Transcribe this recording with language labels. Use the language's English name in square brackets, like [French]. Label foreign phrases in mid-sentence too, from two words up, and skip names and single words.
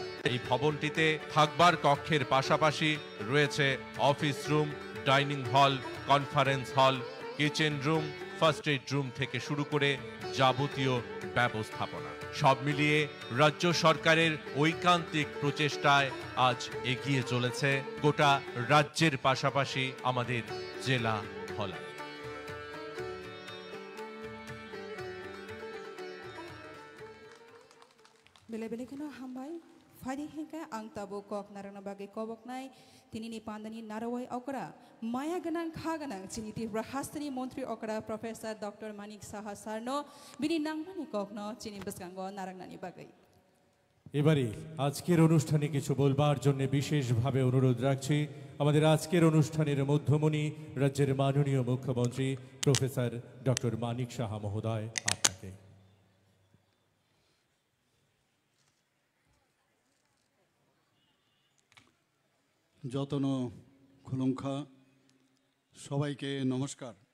[Bangla] এই ভবনটিতে থাকবার কক্ষের পাশাপাশি রয়েছে [English] office room, dining hall, conference hall, kitchen room, first aid room [Bangla] থেকে শুরু করে যাবতীয় ব্যবস্থাপনা। সব মিলিয়ে রাজ্য সরকারের ঐকান্তিক প্রচেষ্টায় আজ এগিয়ে চলেছে গোটা রাজ্যের পাশাপাশি আমাদের জেলা ধলাই। [Kok Borok] बेले बेलेखनो हामबाय फाइदि हेंका आं ताबो कक नारायण बागे कबकनाय तिनिनि पान्दानि नारवाय अकरा माया गनां खा गनां चिनिति राहास्तनि मन्त्री अकरा प्रफेसर डक्टर मानिक साहा सारनो बिनि नांमानि ककनो चिनि बसगांगो नारायणनि बागे। [Bangla] এবারে আজকের অনুষ্ঠানে কিছু বলবার জন্য বিশেষভাবে অনুরোধ রাখছি আমাদের আজকের অনুষ্ঠানের মধ্যমণি রাজ্যের মাননীয় মুখ্যমন্ত্রী প্রফেসর ডক্টর মানিক সাহা মহোদয় আপনাকে। [Kok Borok] যতন খুলুঙ্খা [Bangla] সবাইকে নমস্কার।